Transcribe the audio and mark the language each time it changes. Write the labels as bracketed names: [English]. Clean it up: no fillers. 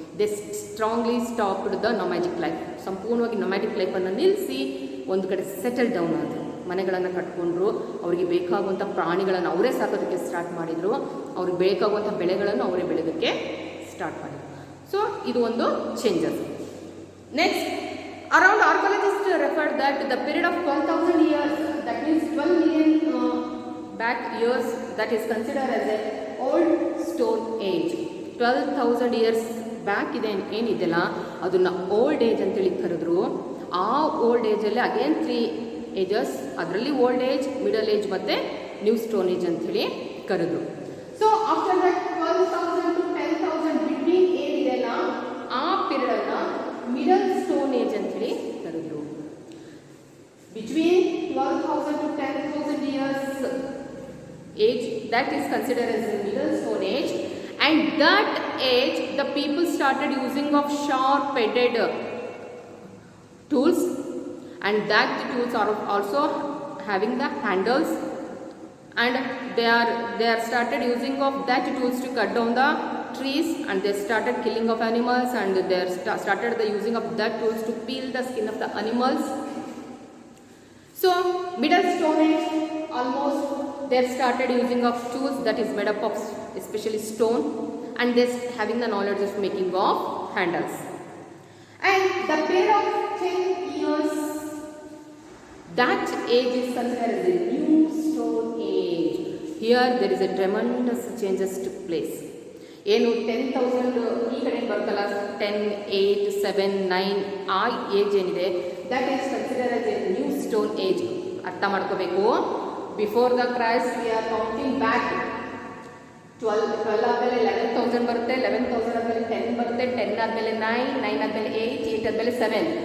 [English] They strongly stopped the nomadic life. [Kannada] ಸಂಪೂರ್ಣವಾಗಿ nomadic ಲೈಫನ್ನು ನಿಲ್ಲಿಸಿ ಒಂದು ಕಡೆ ಸೆಟಲ್ ಡೌನ್ ಆದರು. ಮನೆಗಳನ್ನು ಕಟ್ಕೊಂಡ್ರು. ಅವರಿಗೆ ಬೇಕಾಗುವಂಥ ಪ್ರಾಣಿಗಳನ್ನು ಅವರೇ ಸಾಕೋದಕ್ಕೆ ಸ್ಟಾರ್ಟ್ ಮಾಡಿದರು. ಅವ್ರಿಗೆ ಬೇಕಾಗುವಂಥ ಬೆಳೆಗಳನ್ನು ಅವರೇ ಬೆಳೆಯೋದಕ್ಕೆ ಸ್ಟಾರ್ಟ್ ಮಾಡಿದರು. ಸೊ ಇದು ಒಂದು changes. [English] Next, around archaeologists referred that the period of 12,000 years, that means 12 million back years, that is considered as a old stone age. [Kannada] 12,000 years back ಇದೆ ಏನಿದೆಯಲ್ಲ ಅದನ್ನು ಓಲ್ಡ್ ಏಜ್ ಅಂತೇಳಿ ಕರೆದ್ರು. ಆ ಓಲ್ಡ್ ಏಜಲ್ಲಿ ಅಗೇನ್ 3 ಏಜಸ್, ಅದರಲ್ಲಿ old age, middle age ಮತ್ತು new stone age ಅಂಥೇಳಿ ಕರೆದ್ರು. [English] so after that [Kannada] 12,000 to 10,000 between ಏನಿದೆಯಲ್ಲ ಆ ಪೀರಿಯಡನ್ನು ಮಿಡಲ್ ಸ್ಟೋನ್ ಏಜ್ ಅಂಥೇಳಿ ಕರೆದ್ರು. [English] Between 12,000 to 10,000 years age, that is considered as the middle stone age. And that age the people started using of sharp-edged tools, and that the tools are also having the handles, and they are started using of that tools to cut down the trees, and they started killing of animals, and they started the using of that tools to peel the skin of the animals. So middle stone age, almost they started using of tools that is made up of especially stone, and they having the knowledge of making of handles. And the period of 10 years, that age is considered as the new stone age. Here there is a tremendous changes took place. [Kannada] ಏನು 10,000 ಈ ಕಡೆ ಬರ್ತಲ್ಲ, 10, 8, 7, 9 ಆ age ಏನಿದೆ [English] That is consider as a new stone age. [Kannada] ಅರ್ಥ ಮಾಡ್ಕೋಬೇಕು. [English] Before the Christ we are counting back. [Kannada] 12 ಆದಮೇಲೆ 11,000 ಬರುತ್ತೆ, 11,000 ಆದಮೇಲೆ 10 ಬರುತ್ತೆ, 10 ಆದಮೇಲೆ 9, 9 ಆದಮೇಲೆ 8, 8 ಆದಮೇಲೆ 7.